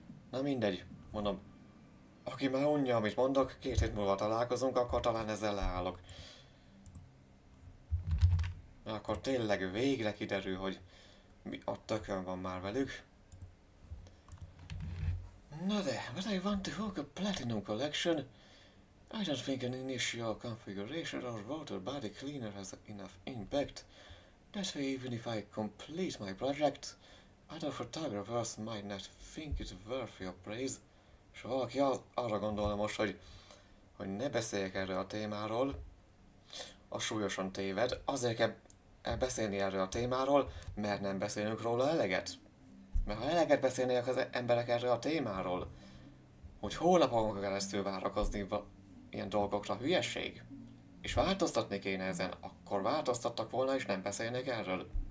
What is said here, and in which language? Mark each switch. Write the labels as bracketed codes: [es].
[hu] Na mindegy, mondom, aki már unja, amit mondok, 2 hét múlva találkozunk, akkor talán ezzel leállok. Akkor tényleg végre kiderül, hogy mi a tökön van már velük. Na de, [en] when I want to hook a platinum collection, I don't think an initial configuration or water body cleaner has enough impact. That way, even if I complete my project, other photographers might not think it worthy of praise. [hu] És ha valaki arra gondolna most, hogy ne beszéljek erről a témáról, az súlyosan téved. Azért kell beszélni erről a témáról, mert nem beszélünk róla eleget. Mert ha eleget beszélnének az emberek erről a témáról, hogy hónapokon keresztül várakozni ilyen dolgokra, hülyeség, és változtatni kéne ezen, akkor változtattak volna, és nem beszélnék erről.